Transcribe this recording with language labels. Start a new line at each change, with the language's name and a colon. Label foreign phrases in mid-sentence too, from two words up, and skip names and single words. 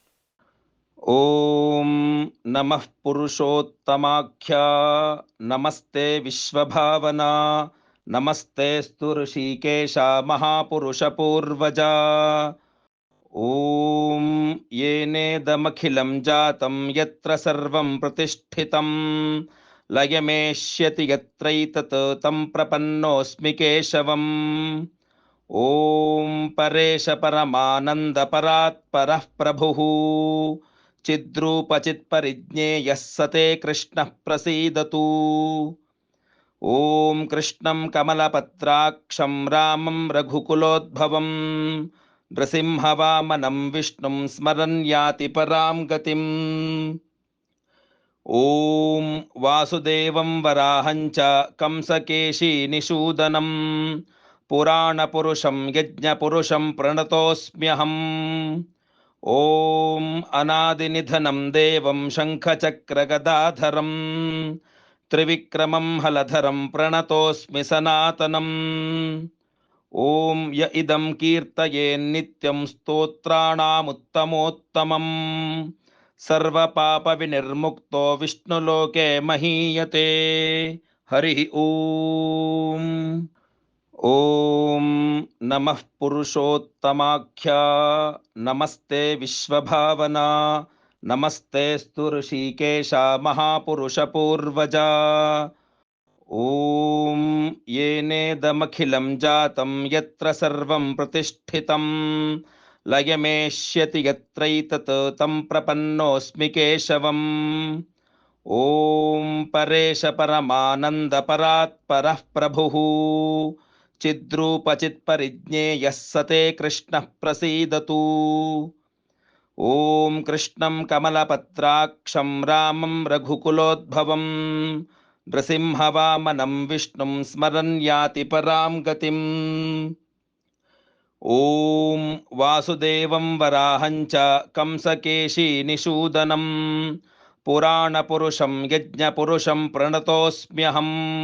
Sanskrit: ಓಂ ನಮಃ ಪುರುಷೋತ್ತಮಾಖ್ಯ ನಮಸ್ತೆ ವಿಶ್ವಭಾವನಾ ನಮಸ್ತೆಸ್ತು ಋಷಿಕೇಶ ಮಹಾಪುರುಷ ಪೂರ್ವಜ. ಓಂ ಯೇನೇದಮಖಿಲಂ ಜಾತಂ ಯತ್ರ ಸರ್ವಂ ಪ್ರತಿಷ್ಠಿತಂ ಲಯಮೇಷ್ಯತಿ ಯತ್ರೈತತ್ ತಂ ಪ್ರಪನ್ನೋಸ್ಮಿ ಕೇಶವಂ. ಓಂ ಪರೇಶ ಪರಮಾನಂದ ಪರಾತ್ಪರಃ ಪ್ರಭುಃ ಚಿದ್ರೂಪಚಿತ್ಪರಿಜ್ಞೇಯಃ ಸತೆ ಕೃಷ್ಣಃ ಪ್ರಸೀದತು. ಓಂ ಕೃಷ್ಣಂ ಕಮಲಪತ್ರಾಕ್ಷಂ ರಾಮಂ ರಘುಕುಲೋದ್ಭವಂ ನೃಸಿಂಹವಾಮನಂ ವಿಷ್ಣುಂ ಸ್ಮರನ್ ಯಾತಿ ಪರಾಂ ಗತಿಂ. ಓಂ ವಾಸುದೇವಂ ವರಾಹಂಚ ಕಂಸಕೇಶಿ ನಿಷೂದನಂ ಪುರಾಣಪುರುಷಂ ಯಜ್ಞಪುರುಷಂ ಪ್ರಣತೋಸ್ಮ್ಯಹಂ. ಓಂ ಅನಾದಿನಿಧನಂ ದೇವಂ ಶಂಖಚಕ್ರಗದಾಧರಂ ತ್ರಿವಿಕ್ರಮಂ ಹಲಧರಂ ಪ್ರಣತೋಸ್ಮಿ ಸನಾತನಂ. ಓಂ ಯ ಇದಂ ಕೀರ್ತಯೇನ್ನಿತ್ಯಂ ಸ್ತೋತ್ರಾಣಾಮುತ್ತಮೋತ್ತಮಂ ಸರ್ವಪಾಪ ವಿನಿರ್ಮುಕ್ತೋ ವಿಷ್ಣುಲೋಕೆ ಮಹೀಯತೆ. ಹರಿ ಓಂ. ಓಂ ನಮಃ ಪುರುಷೋತ್ತಮಾಖ್ಯ ನಮಸ್ತೆ ವಿಶ್ವಭಾವನಾ ನಮಸ್ತೆಸ್ತು ಋಷಿಕೇಶ ಮಹಾಪುರುಷ ಪೂರ್ವಜ. ಓಂ ಯೇನೇದಮಖಿಲಂ ಜಾತಂ ಯತ್ರ ಸರ್ವಂ ಪ್ರತಿಷ್ಠಿತಂ ಲಯಮೇಷ್ಯತಿ ಯತ್ರೈತತ್ ತಂ ಪ್ರಪನ್ನೋಸ್ಮಿ ಕೇಶವಂ. ಓಂ ಪರೇಶ ಪರಮಾನಂದ ಪರಾತ್ಪರಃ ಪ್ರಭುಃ ಚಿದ್ರೂಪಚಿತ್ಪರಿಜ್ಞೇಯಃ ಸತೆ ಕೃಷ್ಣಃ ಪ್ರಸೀದತು. ॐ कृष्णं कमलपत्राक्षं रामं रघुकुलोद्भवं नृसिंहवामनं विष्णुं स्मरन् याति परां गतिम् ॐ वासुदेवं वराहं च कंसकेशीनिषूदनं पुराणपुरुषं यज्ञपुरुषं प्रणतोऽस्म्यहम्